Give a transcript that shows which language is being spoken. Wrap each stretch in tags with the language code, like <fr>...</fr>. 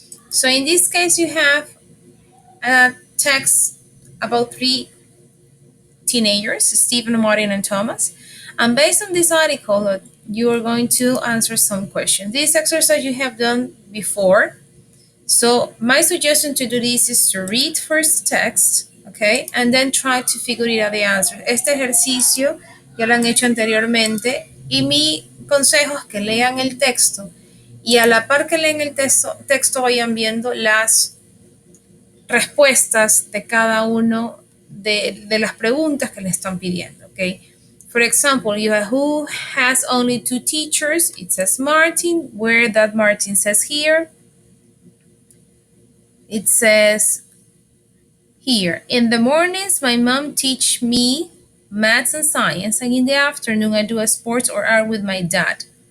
<en>So in this case, you have a text about three teenagers, Stephen, Martin, and Thomas. And based on this article, you are going to answer some questions. This exercise you have done before. So my suggestion to do this is to read first text, okay, and then try to figure out the answer.</en> <es>Este ejercicio ya lo han hecho anteriormente y mi consejo es que lean el texto y a la par que leen el texto vayan viendo las respuestas de cada uno de las preguntas que le están pidiendo, okay?</es> <en>For example, you have who has only two teachers? It says Martin. Where that Martin says here? It says here, in the mornings, my mom teach me maths and science, and in the afternoon, I do a sports or art with my dad.</en>